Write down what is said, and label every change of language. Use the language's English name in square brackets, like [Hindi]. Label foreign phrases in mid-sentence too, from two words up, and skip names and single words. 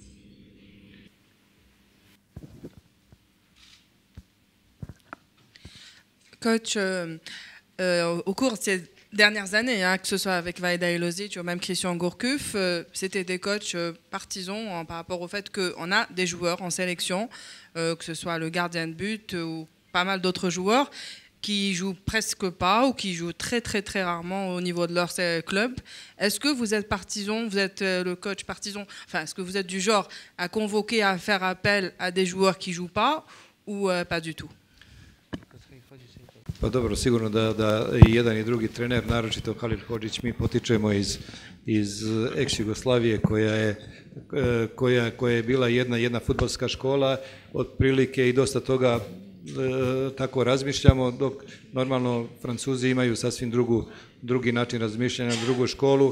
[French] Coach, au cours de ces dernières années, hein, que ce soit avec Vaheda Elozic ou même Christian Gourcuff, c'était des coachs partisans hein, par rapport au fait qu'on a des joueurs en sélection, que ce soit le gardien de but ou pas mal d'autres joueurs qui jouent presque pas ou qui jouent très très très rarement au niveau de leur club. Est-ce que vous êtes partisan, vous êtes le coach partisan, enfin est-ce que vous êtes du genre à convoquer, à faire appel à des joueurs qui jouent pas ou pas du tout? [Serbian] Pa dobro, sigurno da i jedan i drugi trener, naročito Halil Hodžić, mi potičemo iz ex-Jugoslavije koja je bila jedna fudbalska škola, otprilike i dosta toga tako razmišljamo, dok normalno Francuzi imaju sasvim drugi način razmišljanja, drugu školu.